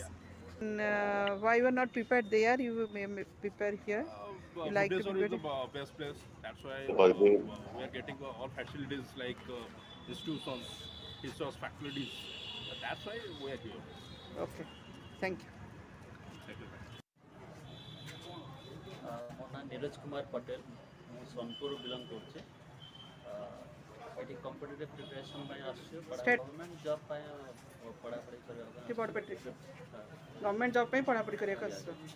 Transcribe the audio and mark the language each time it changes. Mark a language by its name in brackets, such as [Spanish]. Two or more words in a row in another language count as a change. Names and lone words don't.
[English] And, why you are not prepared there? You may prepare here. You like to Bhubaneswar is the prepare? best place. That's why we are getting all facilities like institutions, research faculties. That's why we are here. Okay. Thank you. Thank you. [Odia] ମୋ ନାଁ ନୀରଜ କୁମାର ପଟେଲ, ମୁଁ ସୋନପୁର ବିଲଙ୍ଗ କରୁଛି। ଏଠି [English] competitive preparation [Odia] ପାଇଁ ଆସୁଛୁ, [English] government job [Odia] ପାଇଁ ପଢ଼ାପଢ଼ି କରିବାକୁ। [English] government job [Odia] ପାଇଁ ପଢ଼ାପଢ଼ି କରିବାକୁ ଆସୁଛ।